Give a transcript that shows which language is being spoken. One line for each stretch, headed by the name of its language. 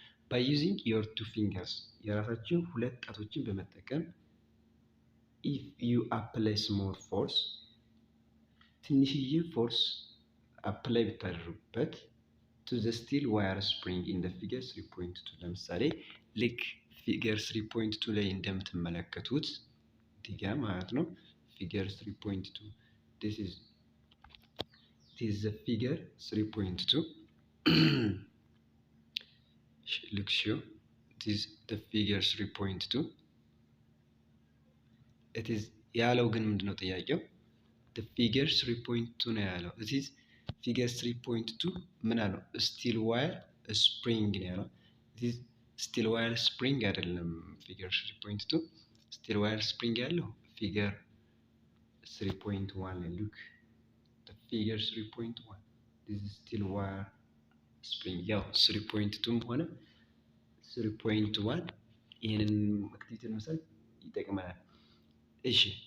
English: by using your two fingers
Amharic: የራሳችሁ ሁለት ጣቶችን በመጠቀም
English: if you apply small force
Amharic: ትንሽዬ ፎርስ አፕላይ ብታደርጉበት
English: to the steel wire spring in the figure 3.2
Amharic: ለምሳሌ ልክ ፊገር 3.2 ላይ እንደምትመለከቱት ዲጋ ማለት ነው።
English: ፊገር 3.2 this is the figure 3.2 look show this is the figure 3.2 it is
Amharic: ያለው ግን ምንድነው ጥያቄው?
English: the figure 3.2
Amharic: ነው ያለው።
English: this is figure 3.2
Amharic: ምን አለው?
English: steel wire spring
Amharic: ነው ያለው።
English: this steel wire spring
Amharic: አይደለም
English: figure 3.2 steel wire spring ያለው figure 3.1 look the figure 3.1 this is steel wire spring
Amharic: ያው 3.2 ሆነ 3.1 ይሄንን አክቲቪቲ መስራት ይጠቅማል። እሺ